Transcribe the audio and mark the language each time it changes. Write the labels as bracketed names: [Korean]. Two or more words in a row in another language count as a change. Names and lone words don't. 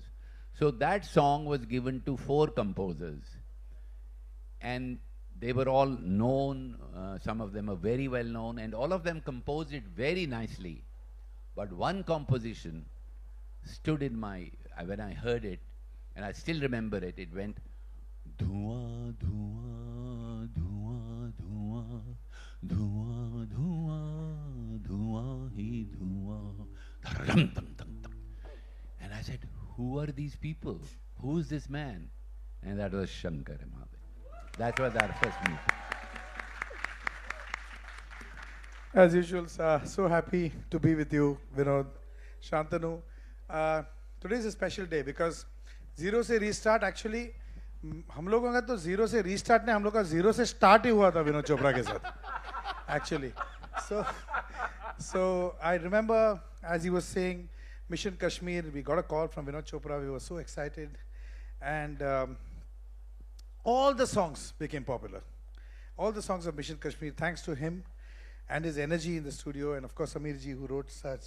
[English] So that song was given to 4 composers, and they were all known, some of them are very well known, and all of them composed it very nicely. But one composition stood in my, when I heard it, and I still remember it, it went, Dhua, dhua, dhua, dhua, dhua, dhua, dhua, hi dhua, dharam, tam, tam, tam. And I said, who are these people? Who is this man? And that was Shankar Mahadevan. That was our first meeting. As usual, so happy to be with you, Vinod, Shantanu. Today is a special day because Zero Se Restart actually, [Hindi] हम लोगों का तो जीरो से रीस्टार्ट ने हम लोग का जीरो से स्टार्ट ही हुआ था विनोद चोपड़ा के साथ actually. [English] So I remember as he was saying Mission Kashmir, we got a call from Vinod Chopra. We were so excited, and all the songs became popular. All the songs of Mission Kashmir, thanks to him and his energy in the studio, and of course Samir ji, who wrote such.